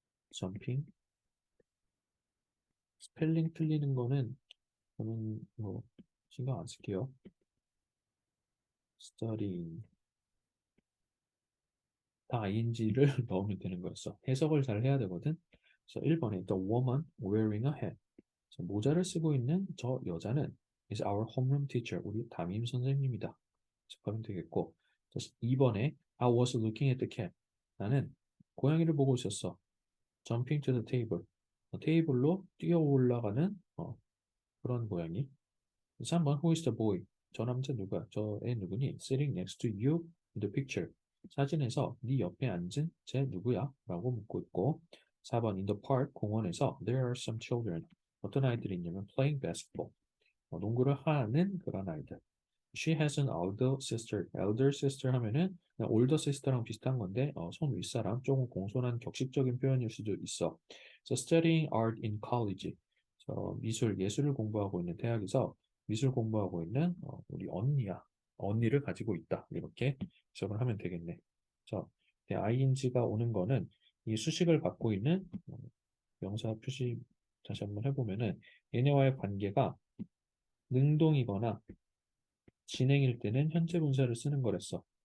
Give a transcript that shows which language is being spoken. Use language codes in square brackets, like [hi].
[en] jumping. [ko] 스펠링 틀리는 거는 저는 뭐 신경 안 쓸게요. [en] studying. [ko] 다 ing를 넣으면 되는 거였어. 해석을 잘 해야 되거든. 그래서 1번에 [en] the woman wearing a hat. [ko] 모자를 쓰고 있는 저 여자는 [en] is our homeroom teacher. [ko] 우리 담임 선생님이다. 그러면 되겠고. 2번에 [en] I was looking at the cat. [ko] 나는 고양이를 보고 있었어. [en] jumping to the table. [ko] 테이블로 뛰어 올라가는 그런 고양이. 3번 [en] Who is the boy? [ko] 저 남자 누가? 저 애 누구니? [en] Sitting next to you in the picture. [ko] 사진에서 네 옆에 앉은 쟤 누구야? 라고 묻고 있고 4번 [en] In the park, [ko] 공원에서 [en] There are some children. [ko] 어떤 아이들이 있냐면 [en] Playing basketball. [ko] 농구를 하는 그런 아이들. [en] She has an older sister. [ko] Elder sister 하면은 그냥 older sister랑 비슷한 건데 손 윗사람 조금 공손한 격식적인 표현일 수도 있어. [en] So studying art in college. [ko] 미술 예술을 공부하고 있는 대학에서 미술 공부하고 있는 우리 언니야. 언니를 가지고 있다. 이렇게 해석을 하면 되겠네. 자, ing가 오는 거는 이 수식을 갖고 있는 명사 표시 다시 한번 해보면은 얘네와의 관계가 능동이거나 진행일 때는 현재 분사를 쓰는 거랬어.